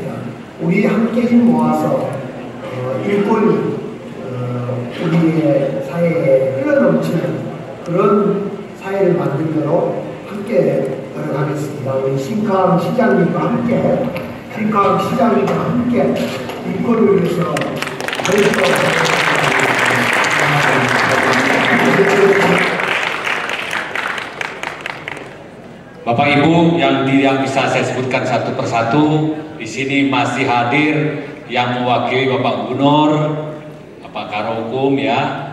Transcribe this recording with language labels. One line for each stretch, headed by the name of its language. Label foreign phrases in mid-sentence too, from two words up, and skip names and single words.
Korean: 우리 함께 힘 모아서 인권이 우리의 사회에 흘러넘치는 그런 사회를 만들도록 함께 노력하겠습니다. 우리 싱카왕 시장님과 함께, 싱카왕 시장님과 함께 인권을 위해서
Indonesian: Bapak Ibu yang bisa saya sebutkan satu persatu, di sini masih hadir yang mewakili Bapak Gubernur, Bapak Karohukum ya.